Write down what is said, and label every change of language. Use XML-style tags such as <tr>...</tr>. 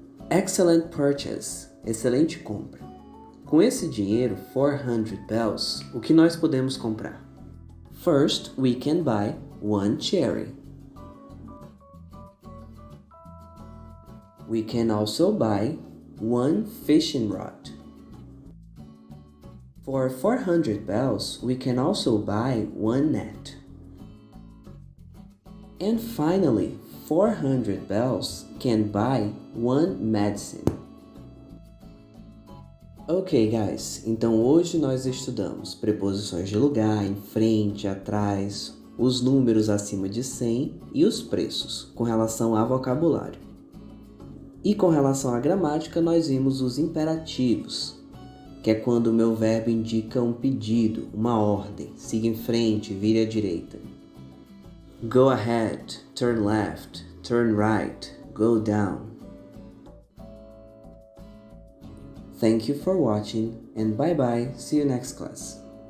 <en>Excellent purchase,</en> <pt>excelente compra. Com esse dinheiro, 400 bells, o que nós podemos comprar?</pt> <en>First, we can buy one cherry. We can also buy one fishing rod. For 400 bells, we can also buy one net. And finally, 400 bells can buy one medicine. Ok, guys,</en> <pt>então hoje nós estudamos preposições de lugar, em frente, atrás, os números acima de 100 e os preços, com relação a vocabulário. E com relação à gramática, nós vimos os imperativos, que é quando o meu verbo indica um pedido, uma ordem, siga em frente, vire à direita.</pt> <en>Go ahead, turn left, turn right, go down. Thank you for watching and bye bye, see you next class.</en>